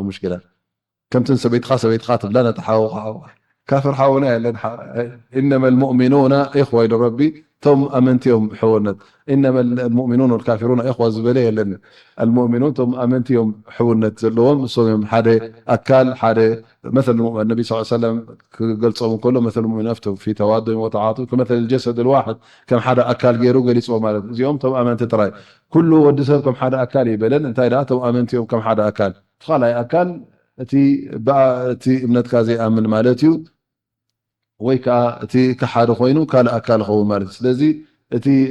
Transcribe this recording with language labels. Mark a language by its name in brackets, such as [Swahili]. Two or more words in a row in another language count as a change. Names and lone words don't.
[Tigrinya] ሙሽክላ ከምትን ሰበይትካ ትብላ ነቲ ሓውካ ካፍር ሓውና የለን [Arabic] إنما المؤمنون إخوة [Tigrinya] ኢሉ ረቢ ቶም ኣመንቲዮም ሕውነት [Arabic] إنما المؤمنون والكافرون إخوة [Tigrinya] ዝበለ የለን المؤمنون ቶም ኣመንቲዮም ሕውነት ዘለዎም እሶም እዮም ሓደ ኣካል ሓደ [Arabic] مثل النبي صلى الله عليه وسلم [Tigrinya] ክገልጾም ከሎ [Arabic] مثل المؤمنين في تواضع وتعاطف كمثل الجسد الواحد كم [Tigrinya] ሓደ ኣካል ገይሩ ገሊጾ ማለት እዚኦም ቶም ኣመንቲ ጥራይ ኩሉ ወዲ ሰብ ከም ሓደ ኣካል ይበለን እንታይ ደኣ ቶም ኣመንቲዮም ከም ሓደ ኣካል ካልኣይ ኣካል እቲ እምነትካ ዘይኣምን ማለት እዩ ወይ ከዓ እቲ ክሓደ ኮይኑ ካልእ ኣካል ይኸውን ማለት ስለዚ እቲ